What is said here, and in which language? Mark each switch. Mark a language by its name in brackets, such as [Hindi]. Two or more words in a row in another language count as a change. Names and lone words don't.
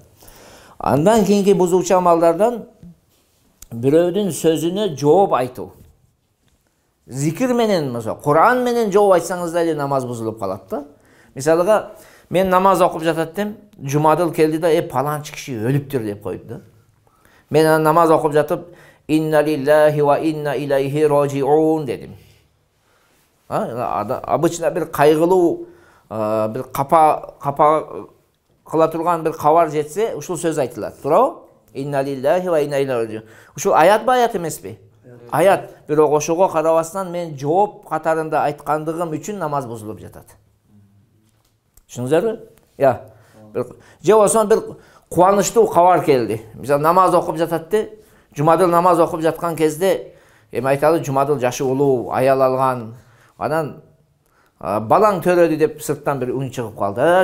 [Kyrgyz] Андан кийинки бузуучу амалдардан бирөөдүн сөзүнө жооп айтуу. Зикир менен, Куран менен жооп айтсаңыз да эле намаз бузулуп калат да. Мисалга, мен намаз окуп жататтым, жумадыл келди да, паланчы киши өлүптүр деп койду да. Мен намаз окуп жатып, [Arabic] إنا لله وإنا إليه راجعون дедим. [Kyrgyz] Обычно бир кайгылуу, бир капа кыла турган бир кабар жетсе, ушул сөз айтылат. Туурабы? [Arabic] إنا لله وإنا إليه راجعون. [Kyrgyz] Ушул аят ба, аят эмеспи? Аят. Бирок ошого карабастан мен жооп катарында айткандыгым үчүн намаз бузулуп жатат. Түшүндүңүздөрбү? Же болсо бир кубанычтуу кабар келди. Мисалы намаз окуп жататты, жумадыл намаз окуп жаткан кезде, айталы жумадыл жашы улуу, аял алган, анан балаң төрөдү деп сырттан бир үн чыгып калды.